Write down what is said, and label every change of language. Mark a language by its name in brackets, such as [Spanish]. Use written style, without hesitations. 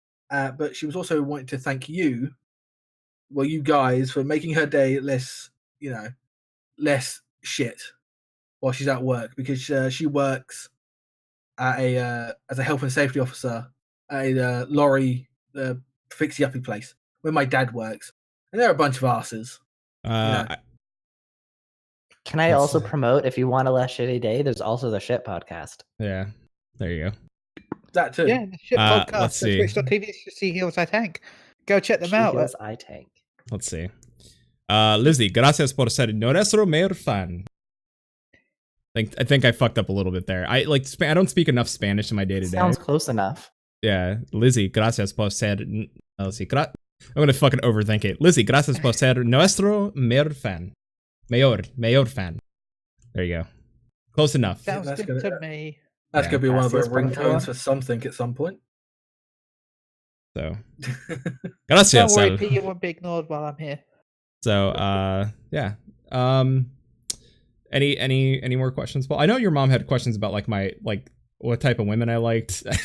[English] But she was also wanting to thank you, well, you guys, for making her day less shit while she's at work, because she works at as a health and safety officer at a lorry fixie-uppy place where my dad works, and they're a bunch of asses. Can I also promote, if you want a less shitty day, there's also the Shit Podcast. Yeah, there you go. That too. Yeah, the Shit Podcast. Let's see. Twitch.tv to see Heals I Tank. Go check them She out. Heals I Tank. Let's see. [Spanish] Lizzie, gracias por ser nuestro mayor fan. [English] I think I fucked up a little bit there. I don't speak enough Spanish in my day to day. Sounds close enough. [Spanish] Yeah, Lizzie, gracias por ser. [English] I'm gonna fucking overthink it. [Spanish] Lizzie, gracias por ser nuestro mayor fan. Mayor fan. [English] There you go. Close enough. Sounds good to me. That's gonna be one of the [Spanish] Gracias, [English] ringtones for something at some point. So, gracias. Don't worry, Pete, you won't be ignored while I'm here. So, yeah. Any more questions, Paul? I know your mom had questions about what type of women I liked.